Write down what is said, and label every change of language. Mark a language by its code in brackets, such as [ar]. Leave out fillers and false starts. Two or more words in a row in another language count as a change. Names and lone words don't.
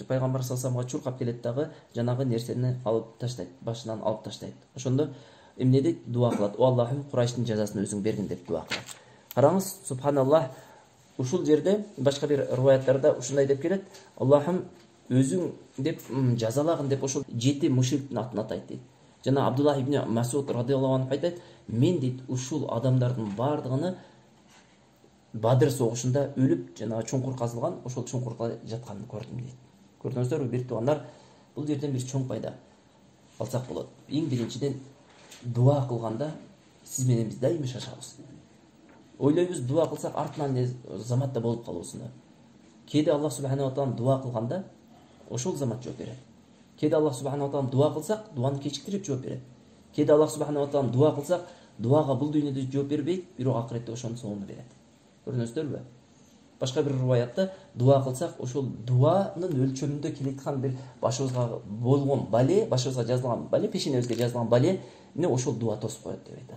[ky] Пайгамбар [ar] صلى الله عليه وسلم [ky] чуркап келет дагы жанагы нерсени алып таштайт, башынан алып таштайт. Ошондо эмне дейт? Дуа кылат. О Аллахым, Курайштын жазасын өзүң бергин деп дуа кылат. Караңыз, субханаллах, ушул жерде башка бир риваяттарда ушундай деп келет. Аллахым өзүң деп жазалагын деп ошол 7 мушриктин атын атайт дейт. Жана Абдуллах ибн Масуд [ar] رضي الله عنه [ky] айтат, мен дейт ушул адамдардын бардыгыны Бадыр согушунда өлүп, жана чуңкур казылган, ошол чуңкурга жатканын көрдүм дейт. Көрдүңүздөрбү, бир туугандар, бул жерден бир чоң пайда алсак болот. Эң биринчиден дуа кылганда сиз менен биз дайыма шашабыз. Ойлойбуз, дуа кылсак артынан заматта болуп калуусуну. Кээде [ar] الله سبحانه وتعالى [ky] дуа кылганда ошол замат жооп берет. Кээде [ar] الله سبحانه وتعالى [ky] дуа кылсак, дуаны кечиктирип жооп берет. Кээде [ar] الله سبحانه وتعالى [ky] дуа кылсак, дуага бул дүйнөдө жооп бербейт, бирок акыретте ошонун соңуну берет. Көрдүңүздөрбү? Башка бир риваятта дуа кылсак, ошол дуанын өлчөмүндө келеткан бир башыбызга болгон бале, башыбызга жазылган бале, пешенебизге жазылган бале, ошол дуа тосуп коет деп айтат.